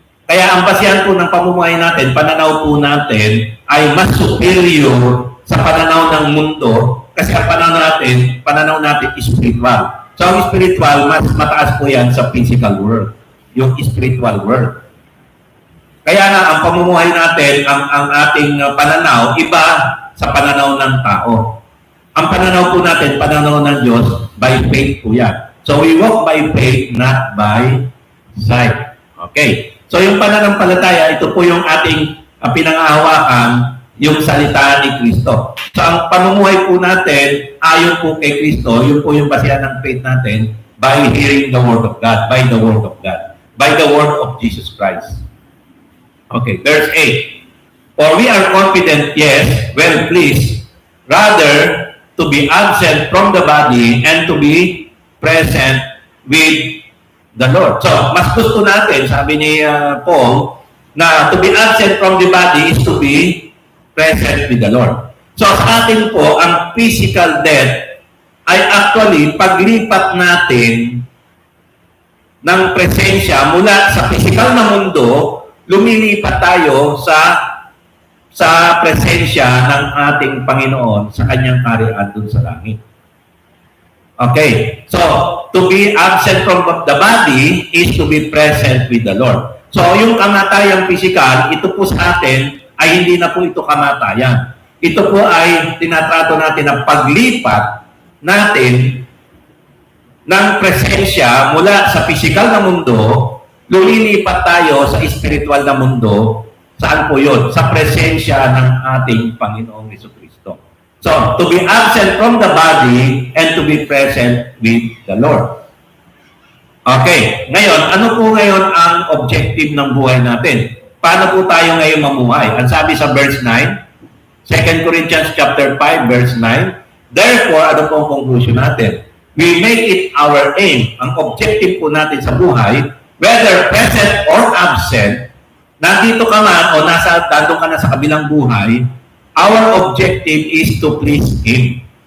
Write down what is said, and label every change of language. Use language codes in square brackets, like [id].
[tl] Kaya ang basihan po ng pamumuhay natin, pananaw po natin, ay mas superior sa pananaw ng mundo kasi ang pananaw natin spiritual. So, ang spiritual, mas mataas po yan sa physical world, yung spiritual world. Kaya nga, ang pamumuhay natin, ang ating pananaw, iba sa pananaw ng tao. Ang pananaw po natin, pananaw ng Diyos, [en] by faith [tl] po yan. [en] So, we walk by faith, not by sight. [tl] Okay. So, yung pananampalataya, ito po yung ating pinangahawakan, yung salita ni Kristo. So, ang pamumuhay po natin, ayon po kay Kristo, yun po yung basihan ng faith natin, [en] by hearing the Word of God, by the Word of God, by the Word of Jesus Christ. Okay, verse 8. For we are confident, yes, well pleased, rather to be absent from the body and to be present with the Lord. [tl] So, mas gusto natin, sabi ni Paul, na [en] to be absent from the body is to be present with the Lord. [tl] So, sa atin po, ang physical death ay actually paglipat natin ng presensya mula sa physical na mundo, lumilipat tayo sa presensya ng ating Panginoon sa kanyang kaharian dun sa langit. Okay. [en] So, to be absent from the body is to be present with the Lord. [tl] So, yung kamatayang physical, ito po sa atin ay hindi na po ito kamatayan. Ito po ay tinatrato natin na paglipat natin ng presensya mula sa physical na mundo, lumilipat tayo sa spiritual na mundo. Saan po yun? Sa presensya ng ating Panginoong Jesucristo. [en] So, to be absent from the body and to be present with the Lord. Okay. [tl] Ngayon, ano po ngayon ang objective ng buhay natin? Paano po tayo ngayon mamuhay? Ang sabi sa verse 9, 2 Corinthians chapter 5, verse 9, therefore, ano po ang conclusion natin? [en] We make it our aim. [tl] Ang objective po natin sa buhay, [en] whether present or absent, [tl] nandito ka man o nandun ka na sa kabilang buhay, [en] our objective is to please Him.